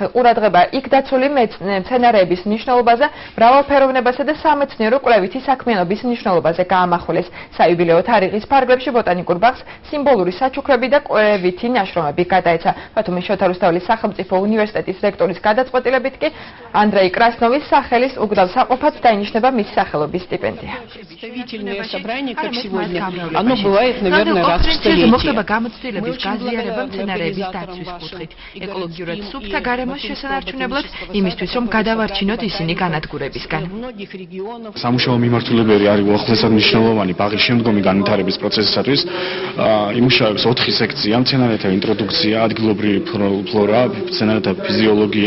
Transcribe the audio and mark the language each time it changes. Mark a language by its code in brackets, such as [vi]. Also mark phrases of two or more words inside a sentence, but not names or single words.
[ka] ყურადღება იქ დაცული მცენარეების მნიშვნელობაზე, მრავალფეროვნებასა და სამეცნიერო კვლევითი საქმიანობის მნიშვნელობაზე გაამახვილეს. საიუბილეო თარიღის ფარგლებში ბოტანიკურ ბაღს სიმბოლური საჩუქრები და კვლევითი ნაშრომები გადაეცა. ბათუმის შოთა რუსთაველის სახელმწიფო უნივერსიტეტის რექტორის გადაწყვეტილებით კი ანდრეი კრასნოვის სახელის უგდავ საყოფად დაინიშნება მის სახელობის სტიპენდია. [ru] Оно бывает, наверное, раз в столетие. [ka] მოხდება გამოცდილების გაზიარება მცენარეების დაცვის კუთხით. ეკოლოგიურად სუფთა გარემოს შესანარჩუნებლად იმისთვის, რომ გადავარჩინოთ ისინი განადგურებისგან. სამუშაო მიმართულებელი არის უახლესად მნიშვნელოვანი ბაღის შემდგომი განვითარების პროცესისათვის. იმუშავებს 4 სექცია: მცენარეთა ინტროდუქცია, ადგილობრივი ფლორა, მცენარეთა ფიზიოლოგია.